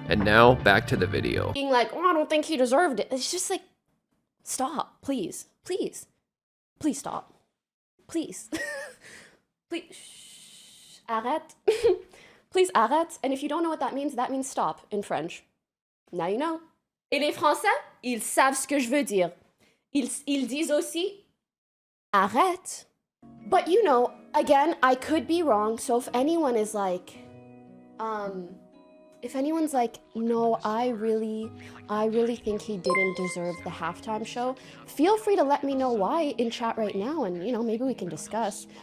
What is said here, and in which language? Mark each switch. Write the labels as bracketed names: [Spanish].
[English] And now, back to the video. Being like, oh, I don't think he deserved it. It's just like, stop, please. Please. Please stop. Please. Please. [French] Shh. Arrête. [English] Please [French] arrête. [English] And if you don't know what that means stop in French. Now you know. [French] Et les Français, ils savent ce que je veux dire. Ils disent aussi, arrête. [English] But again, I could be wrong, so if anyone is like, if anyone's like, no, I really think he didn't deserve the halftime show, feel free to let me know why in chat right now, and maybe we can discuss.